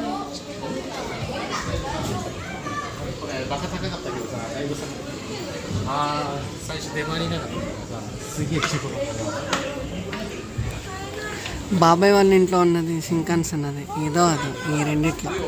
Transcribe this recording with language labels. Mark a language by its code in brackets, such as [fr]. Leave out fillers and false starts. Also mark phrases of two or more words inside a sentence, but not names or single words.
[ja] バカ高かったけどさ、だいぶさ、最初出回りなかったからさ、すげえ規模だったな。 [te] బాబాయ్ వాళ్ళ ఇంట్లో ఉన్నది షింకన్సన్. అది ఏదో అది ఈ రెండిట్లో.